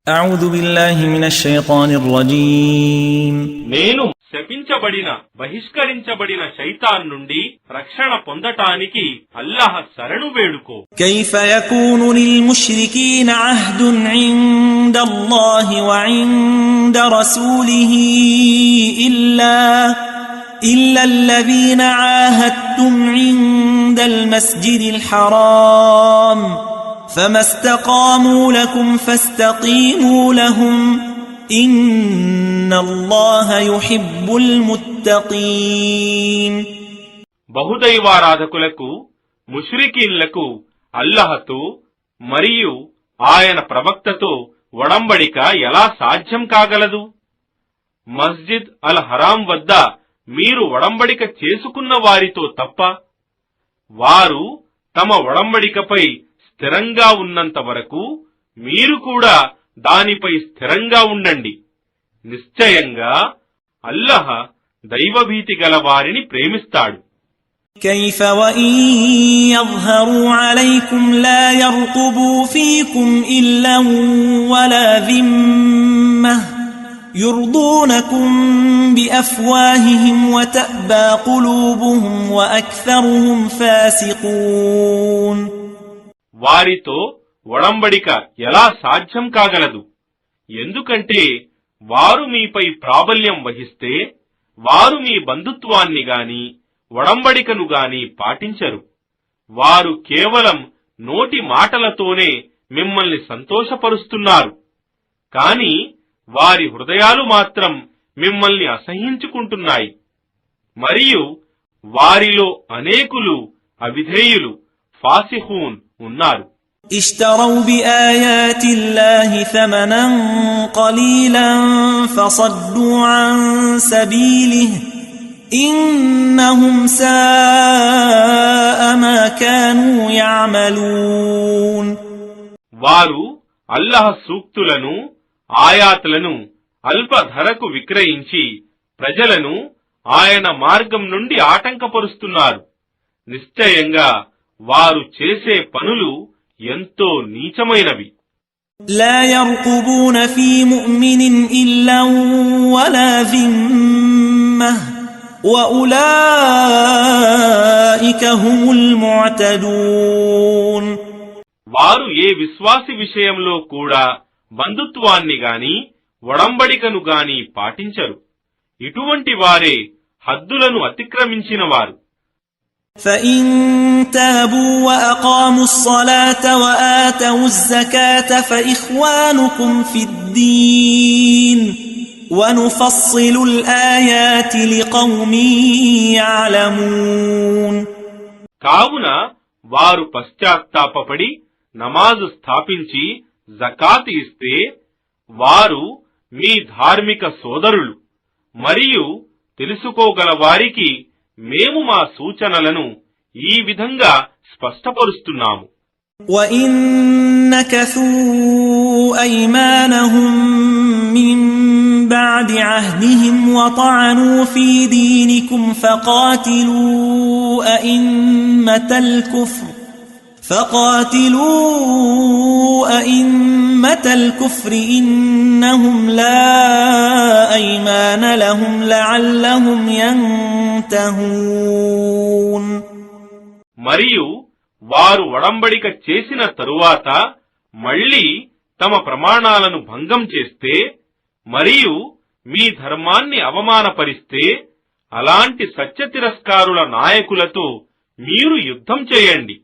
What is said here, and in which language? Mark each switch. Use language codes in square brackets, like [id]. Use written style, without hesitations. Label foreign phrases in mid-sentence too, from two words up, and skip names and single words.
[ar] أعوذ بالله من الشيطان الرجيم [te] నేను శపించబడిన బహిష్కరించబడిన శైతాన్ నుండి రక్షణ పొందటానికి అల్లాహ్ శరణు వేడుకో. [ar] كيف يكون للمشركين عهد عند الله وعند رسوله إلا الذين عاهدتم عند المسجد الحرام فما استقاموا لكم فاستقيموا لهم إن الله يحب المتقين. [te] బహుదైవారాధకులకు ముష్రికీన్లకు అల్లాహ్తో మరియు ఆయన ప్రవక్తతో ఒడంబడిక ఎలా సాధ్యం కాగలదు? మస్జిద్ అల్ హరాం వద్ద మీరు ఒడంబడిక చేసుకున్న వారితో తప్ప. వారు తమ ఒడంబడికపై స్థిరంగా ఉన్నంత వరకు మీరు కూడా దానిపై స్థిరంగా ఉండండి. నిశ్చయంగా అల్లాహ్ దైవభీతి గల వారిని ప్రేమిస్తాడు. [ar] كيف وإن يظهروا عليكم لا يرقبوا فيكم إلا ولا ذمة يرضونكم بأفواههم وتأبى قلوبهم وأكثرهم فاسقون. [te] వారితో ఒడంబడిక ఎలా సాధ్యం కాగలదు? ఎందుకంటే వారు మీపై ప్రాబల్యం వహిస్తే వారు మీ బంధుత్వాన్ని గాని ఒడంబడికను గాని పాటించరు. వారు కేవలం నోటి మాటలతోనే మిమ్మల్ని సంతోషపరుస్తున్నారు, కాని వారి హృదయాలు మాత్రం మిమ్మల్ని అసహ్యించుకుంటున్నాయి. మరియు వారిలో అనేకులు అవిధేయులు ఫాసిహూన్ ఉన్నారు. [ar] اشتروا بآيات الله ثمنا قليلا فصدوا عن سبيله إنهم ساء ما كانوا يعملون. [te] వారు అల్లాహ్ సూక్తులను ఆయాతులను అల్ప ధరకు విక్రయించి ప్రజలను ఆయన మార్గం నుండి ఆటంకపరుస్తున్నారు. నిశ్చయంగా వారు చేసే పనులు ఎంతో నీచమైనవి. [ar] لا يرقبون في مؤمن إلا ولا ذمة وأولئك هم المعتدون. [te] వారు ఏ విశ్వాసి విషయంలో కూడా బంధుత్వాన్ని గాని ఒడంబడికను గాని పాటించరు. ఇటువంటి వారే హద్దులను అతిక్రమించిన వారు. [ar] فإن تابوا وأقاموا الصلاة وآتوا الزكاة فإخوانكم في الدين ونفصل الآيات لقوم يعلمون. [te] కావున వారు పశ్చాత్తాపపడి నమాజు స్థాపించి జకాత్ ఇస్తే వారు మీ ధార్మిక సోదరులు. మరియు తెలుసుకోగల వారికి మేము మా సూచనలను ఈ విధంగా స్పష్టపరుస్తున్నాము. [ar] وَإِن نَكَثُوا أَيْمَانَهُم مِّن بَعْدِ عَهْدِهِمْ وَطَعَنُوا فِي دِينِكُمْ فَقَاتِلُوا أَئِمَّةَ الْكُفْرِ إِنَّهُمْ لَا أَيْمَانَ لَهُمْ لَعَلَّهُمْ يَنْتَهُونَ. [te] మరియు వారు ఒడంబడిక చేసిన తరువాత మళ్లీ తమ ప్రమాణాలను భంగం చేస్తే మరియు మీ ధర్మాన్ని అవమానపరిస్తే అలాంటి సత్య తిరస్కారుల నాయకులతో మీరు యుద్ధం చేయండి.